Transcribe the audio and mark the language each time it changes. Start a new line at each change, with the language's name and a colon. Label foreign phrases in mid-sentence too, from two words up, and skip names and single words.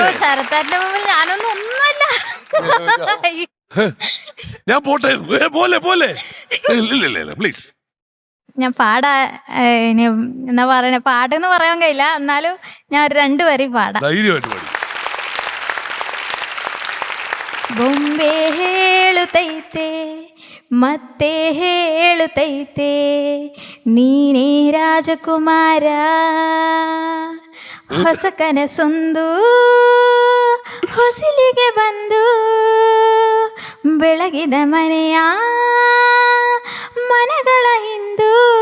Malayalam: ശരത്തേന്റെ മുമ്പിൽ ഞാനൊന്നും ഒന്നുമല്ല. ഞാൻ പോട്ടെ, പോലെ പോലെ പ്ലീസ്. ഞാൻ പാടാ, ഇനി എന്നാ പറയണേ, പാട്ടെന്ന് പറയാൻ കഴിയില്ല, എന്നാലും ഞാൻ 2 വരി പാടാം. ധൈര്യമായിട്ട് പാടി.
Kannada: ಬೊಂಬೆ ಹೇಳುತ್ತೈತೆ ಮತ್ತೆ ಹೇಳುತ್ತೈತೆ ನೀನೇ ರಾಜಕುಮಾರ ಹೊಸ ಕನಸೊಂದು ಹೊಸಿಲಿಗೆ ಬಂದು ಬೆಳಗಿದ ಮನೆಯ ಮನಗಳ ಹಿಂದು